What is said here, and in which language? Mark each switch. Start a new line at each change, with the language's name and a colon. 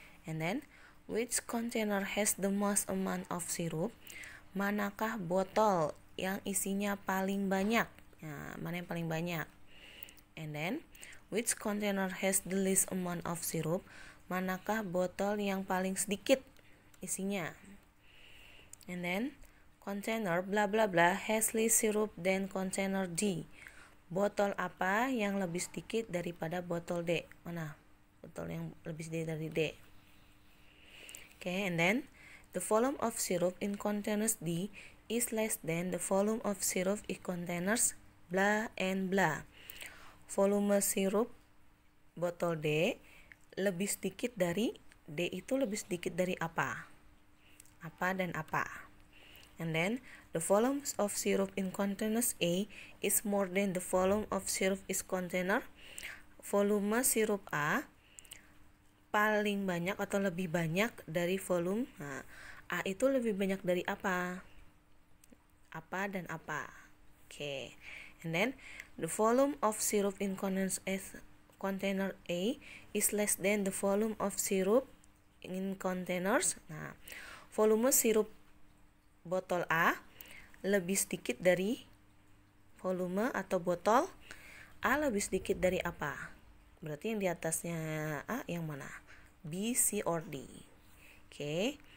English: And then, which container has the most amount of syrup?
Indonesian: Manakah botol yang isinya paling banyak? Nah, mana yang paling banyak?
English: And then, which container has the least amount of syrup?
Indonesian: Manakah botol yang paling sedikit isinya?
English: And then, container bla bla bla has less syrup than container D.
Indonesian: Botol apa yang lebih sedikit daripada botol D? Mana? Botol yang lebih sedikit dari D.
English: Okay, and then the volume of syrup in containers D is less than the volume of syrup in containers bla and bla.
Indonesian: Volume sirup botol D lebih sedikit dari D itu lebih sedikit dari apa? Apa dan apa?
English: And then the volume of syrup in containers A is more than the volume of syrup in container.
Indonesian: Volume sirup A paling banyak atau lebih banyak dari volume. Nah, A itu lebih banyak dari apa? Apa dan apa? Okay.
English: And then the volume of syrup in container A is less than the volume of syrup in containers.
Indonesian: Nah, volume sirup botol A lebih sedikit dari volume atau botol A lebih sedikit dari apa? Berarti yang di atasnya A yang mana?
English: B, C, or D.
Indonesian: Oke.